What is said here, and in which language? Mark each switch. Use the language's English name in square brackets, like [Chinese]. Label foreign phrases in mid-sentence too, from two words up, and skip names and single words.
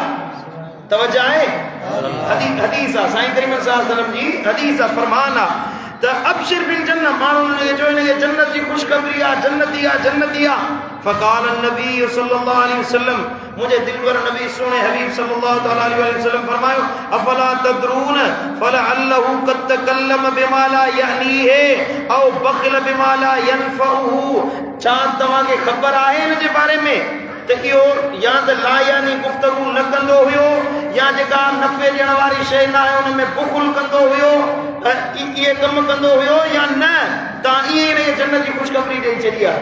[Sindhi] तवज्जो आहे, हदीस आहे, साईं करीम [Arabic] صلى الله عليه وسلم [Sindhi] जी हदीस आहे, फरमान आहे त [Arabic] أبشر بالجنة, [Sindhi] माण्हू खे चयो हिनखे जन्नत जी ख़ुशख़बरी आहे, जन्नती आहे, जन्नती आहे। [Arabic] فقال النبي صلى الله عليه وسلم, [Sindhi] मुंहिंजे दिलबर नबी सोने हबीब [Arabic] صلى الله عليه وسلم फरमायो أفلا تدرون فلعله قد تكلم بما لا يعنيه أو بخل بما لا ينفعه. [Sindhi] छा तव्हांखे ख़बर आहे हिन जे बारे में त इहो या त लायानी गुफ़्तगू न कंदो हुयो, या जेका नफ़े ॾियण वारी शइ न आहे उन में बुख़ुल कंदो हुयो, इहे कमु कंदो हुयो, या न तव्हां ईअं ई हिनखे जन्नत जी ख़ुशख़बरी ॾेई छॾी आहे।